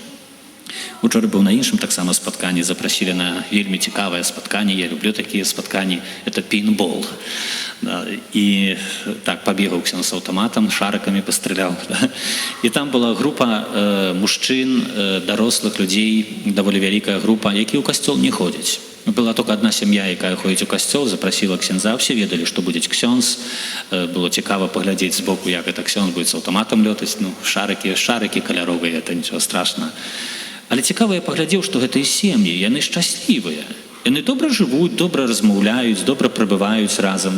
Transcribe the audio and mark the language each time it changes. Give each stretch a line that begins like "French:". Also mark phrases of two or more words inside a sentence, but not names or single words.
Belarusian: Учора быў на іншым таксама спатканні, запрасілі на вельмі цікавае спатканне, я люблю такія спатканні, это пейнтбол. І так пабегаў ксёндз з аўтаматам, шарыкамі пастраляў. І там была група мужчын, дарослых людзей, даволі вялікая група, які ў касцёл не ходзяць.
Russian: Была только одна
Belarusian: сям'я, якая ходзіць у касцёл, запрасіла ксяндза, все ведалі, што будзе ксёндз. Было цікава паглядзець збоку, як гэта ксёндз будзе з аўтаматам лётаць, шарыкі каляровыя, это нічого страшного. Але цікава, я паглядзеў, што гэтыя сем'і, яны шчаслівыя. Яны добра жывуць, добра размаўляюць, добра прабываюць разам.